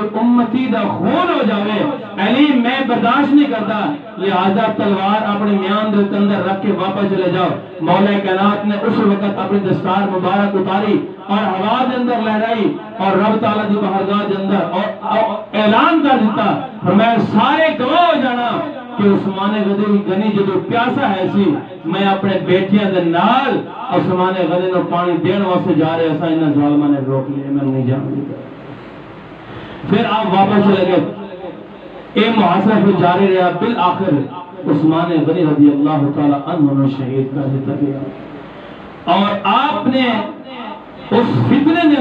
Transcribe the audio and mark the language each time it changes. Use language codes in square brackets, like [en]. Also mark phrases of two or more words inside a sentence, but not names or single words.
[pa] امتی دا خون ہو جاوے علی میں برداشت نہیں کرتا لہذا تلوار اپنے میان دے اندر رکھ کے واپس چلے جاؤ مولا کائنات نے اس وقت اپنی دستار مبارک اتاری اور ہوا دے اندر لہرائی اور رب تعالیٰ دی بارگاہ دے اندر اور اعلان کر دیتا فرمایا سارے گواہ ہو جانا کہ عثمان غنی جدو پیاسا ہے سی میں اپنے بیٹیاں دے نال عثمان غنی نو پانی دین واسطے جا رہے ایسا انہاں ظالماں نے روک لیا میں نہیں جان دیتا پھر آپ واپس چلے گئے اے محاصرہ پھر جاری رہا بالآخر عثمان غنی [ar] رضی اللہ تعالی عنہ [pa] نے شہید کر دیتا گیا اور آپ نے اس فتنے دے